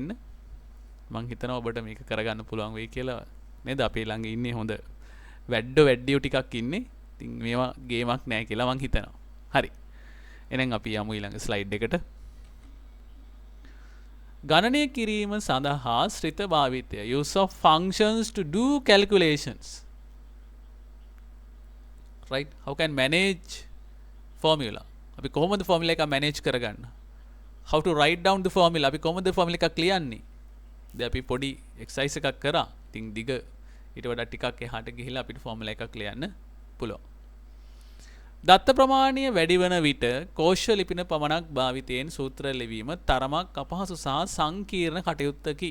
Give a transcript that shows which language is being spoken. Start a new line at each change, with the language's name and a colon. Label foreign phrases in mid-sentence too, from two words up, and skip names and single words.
Sinhala: මම හිතනවා ඔබට මේක කරගන්න පුළුවන් වෙයි කියලා නේද? අපේ ළඟ ඉන්නේ හොඳ වැඩියෝ ටිකක් ඉන්නේ. ඉතින් මේවා ගේමක් නෑ කියලා මම හිතනවා. හරි. එහෙනම් අපි යමු ඊළඟ slide එකට. ගණනය කිරීම සඳහා ශ්‍රිත භාවිතය.
English: use of functions to do calculations. right? how can manage formula?
Sinhala: අපි කොහොමද formula එක manage කරගන්න?
English: how to write down the formula?
Sinhala: අපි කොහොමද formula එකක් ලියන්නේ? දැන් අපි පොඩි exercise එකක් කරා. ඉතින් දිග ඊට වඩා ටිකක් එහාට ගිහිල්ලා අපිට formula එකක් ලියන්න පුළුවන්. දත්ත ප්‍රමාණය වැඩි වන විට කෝෂ ලිපින පමණක් භාවිතයෙන් සූත්‍ර ලිවීම තරමක් අපහසු සහ සංකීර්ණ කටයුත්තකි.